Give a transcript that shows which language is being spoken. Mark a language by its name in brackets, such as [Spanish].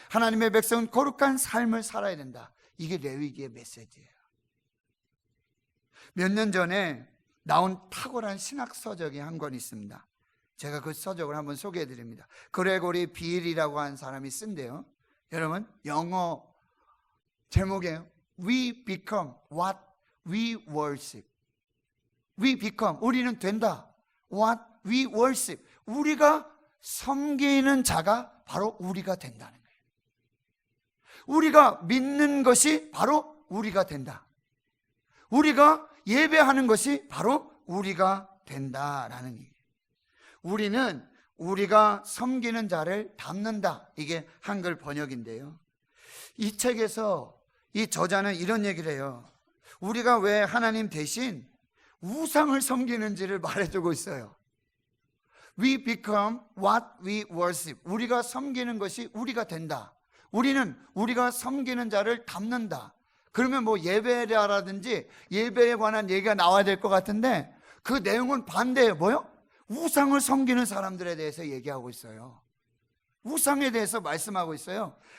[Korean] 하나님의 백성은 거룩한 삶을 살아야 된다. 이게 레위기의 메시지예요. 몇 년 전에 나온 탁월한 신학 서적이 한 권 있습니다. 제가 그 서적을 한번 소개해 드립니다. 그레고리 빌이라고 하는 사람이 쓴데요. 여러분, 영어 제목이에요. [English] We become what we worship. We become, [Korean] 우리는 된다. [English] What we worship, [Korean] 우리가 섬기는 자가 바로 우리가 된다는 거예요. 우리가 믿는 것이 바로 우리가 된다. 우리가 예배하는 것이 바로 우리가 된다라는 얘기예요. 우리는 우리가 섬기는 자를 닮는다. 이게 한글 번역인데요. 이 책에서 이 저자는 이런 얘기를 해요. 우리가 왜 하나님 대신 우상을 섬기는지를 말해주고 있어요. [English] We become what we worship. [Korean] 우리가 섬기는 것이 우리가 된다. 우리는 우리가 섬기는 자를 닮는다. 그러면 뭐 예배라든지 예배에 관한 얘기가 나와야 될 것 같은데 그 내용은 반대예요. 뭐요? 우상을 섬기는 사람들에 대해서 얘기하고 있어요. 우상에 대해서 말씀하고 있어요.